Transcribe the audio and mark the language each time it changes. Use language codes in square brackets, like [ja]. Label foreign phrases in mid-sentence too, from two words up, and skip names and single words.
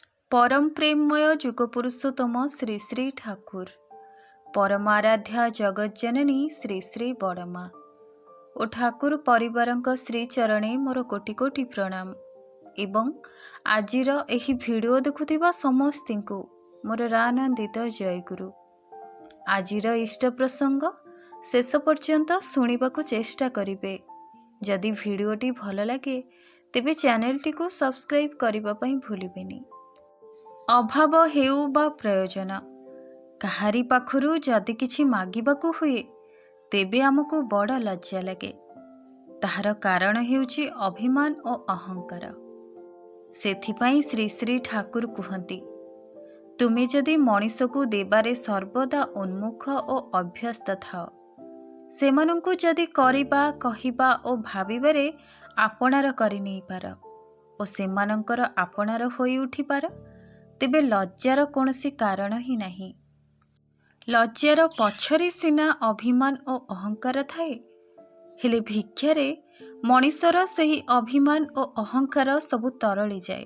[or] ପରମ ପ୍ରେମମୟ ଯୁଗପୁରୁଷୋତ୍ତମ ଶ୍ରୀ ଶ୍ରୀ ଠାକୁର ପରମାରାଧ୍ୟା ଜଗଜ୍ଜନନୀ ଶ୍ରୀ ଶ୍ରୀ ବଡ଼ମା ଓ ଠାକୁର ପରିବାର ଶ୍ରୀ ଚରଣେ ମୋର କୋଟି କୋଟି ପ୍ରଣାମ ଏବଂ ଆଜିର ଏହି ଭିଡିଓ ଦେଖୁଥିବା ସମସ୍ତି କୁ ମୋର ରାନନ୍ଦିତ ଜୟଗୁରୁ। ଆଜିର ଇଷ୍ଟ ପ୍ରସଙ୍ଗ ଶେଷ ପର୍ଯ୍ୟନ୍ତ ଶୁଣିବାକୁ ଚେଷ୍ଟା କରିବେ। ଯଦି ଭିଡିଓଟି ଭଲ ଲାଗେ ତେବେ ଚ୍ୟାନେଲଟି କୁ ସବସ୍କ୍ରାଇବ କରିବା ପାଇଁ ଭୁଲିବେନି। ଅଭାବ ହେଉ ବା ପ୍ରୟୋଜନ କାହାରି ପାଖରୁ ଯଦି କିଛି ମାଗିବାକୁ ହୁଏ ତେବେ ଆମକୁ ବଡ଼ ଲଜ୍ଜା ଲାଗେ। ତାହାର କାରଣ ହେଉଛି ଅଭିମାନ ଓ ଅହଙ୍କାର। ସେଥିପାଇଁ ଶ୍ରୀ ଶ୍ରୀ ଠାକୁର କୁହନ୍ତି, ତୁମେ ଯଦି ମଣିଷକୁ ଦେବାରେ ସର୍ବଦା ଉନ୍ମୁଖ ଓ ଅଭ୍ୟସ୍ତ ଥାଅ, ସେମାନଙ୍କୁ ଯଦି କରିବା କହିବା ଓ ଭାବିବାରେ ଆପଣାର କରି ନେଇ ପାର ଓ ସେମାନଙ୍କର ଆପଣାର ହୋଇ ଉଠି ପାର, ତେବେ ଲଜ୍ଜାର କୌଣସି କାରଣ ହିଁ ନାହିଁ। ଲଜ୍ଜାର ପଛରେ ସିନା ଅଭିମାନ ଓ ଅହଙ୍କାର ଥାଏ, ହେଲେ ଭିକ୍ଷାରେ ମଣିଷର ସେହି ଅଭିମାନ ଓ ଅହଙ୍କାର ସବୁ ତରଳି ଯାଏ।